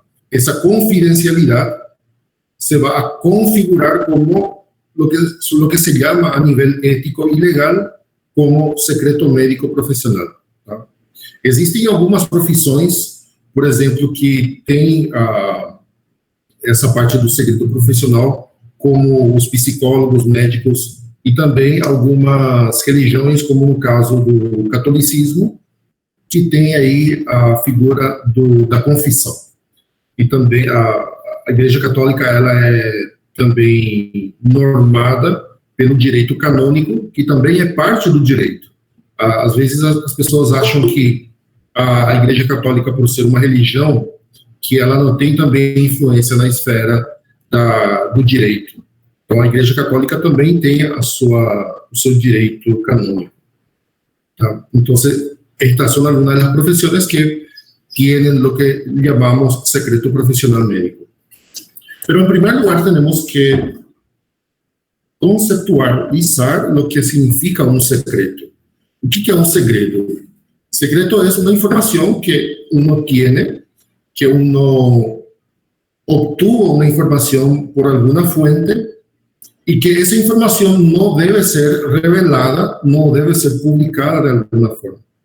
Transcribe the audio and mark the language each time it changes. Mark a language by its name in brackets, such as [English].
[Spanish] Esa confidencialidad se va a configurar como lo que se llama a nivel ético y legal como secreto médico profesional. [Portuguese] Tá? Existem algumas profissões, por exemplo, que têm essa parte do segredo profissional, como os psicólogos, médicos e também algumas religiões, como no caso do catolicismo, que tem aí a figura da confissão. E também a Igreja Católica, ela é também normada pelo direito canônico, que também é parte do direito. Às vezes as pessoas acham que a Igreja Católica, por ser uma religião, que ela não tem também influência na esfera do direito. Então, a Igreja Católica também tem o seu direito canônico. Tá? [Spanish] Então, estas son algunas de las profesiones que tienen lo que llamamos secreto profesional médico. Pero en primer lugar tenemos que conceptualizar lo que significa un secreto. ¿Qué es un segredo? Secreto es una información que uno tiene, que uno obtuvo una información por alguna fuente y que esa información no debe ser revelada, no debe ser publicada de alguna forma.